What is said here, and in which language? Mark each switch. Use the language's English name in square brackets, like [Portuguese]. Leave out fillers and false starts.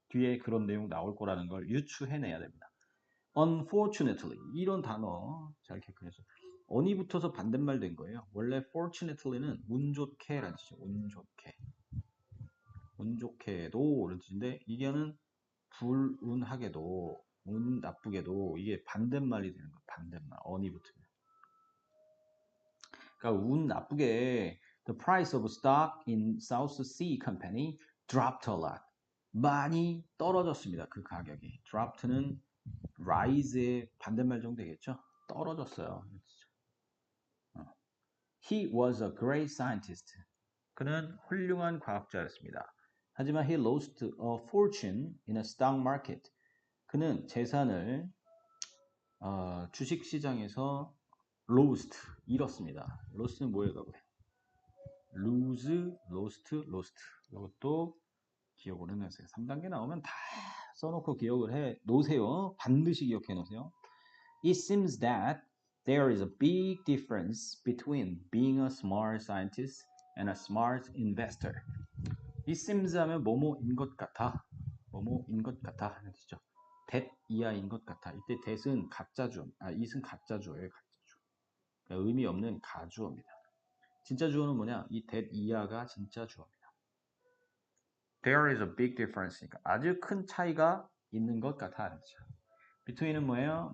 [Korean] 뒤에 그런 내용 나올 거라는 걸 유추해내야 됩니다. Unfortunately 이런 단어 잘 기억해서 on이 붙어서 반대말 된 거예요. 원래 fortunately는 운 좋게라는 뜻이죠. 운 좋게. 운 좋게도 이런 뜻인데 이게는 불운하게도 운 나쁘게도 이게 반대말이 되는 거예요. 반대말. on이 붙으면. 그러니까 운 나쁘게 [English] the price of stock in South Sea Company dropped a lot. [Korean] 많이 떨어졌습니다. 그 가격이. dropped는 rise의 반대말 정도 되겠죠? 떨어졌어요. [English] He was a great scientist. [Korean] 그는 훌륭한 과학자였습니다. 하지만 [English] he lost a fortune in a stock market. [Korean] 그는 재산을 주식 시장에서 lost, 잃었습니다. lost는 뭐예요, 여러분? [English] lose, lost. [Korean] 이것도 기억을 해놓으세요. 3단계 나오면 다 써놓고 기억을 해 놓으세요. 반드시 기억해 놓으세요. [English] It seems that there is a big difference between being a smart scientist and a smart investor. [Korean] It seems 하면 뭐뭐인 것 같아. 뭐뭐인 것 같아 하는 뜻이죠. that 이하인 것 같아. 이때 that은 가짜주어, it은 가짜주어예요. 가짜주. 그러니까 의미 없는 가주어입니다. 진짜 주어는 뭐냐? 이 that 이하가 진짜 주어입니다. [English] There is a big difference [Korean] 니까 아주 큰 차이가 있는 것 같아 하는 뜻이죠. between은 뭐예요?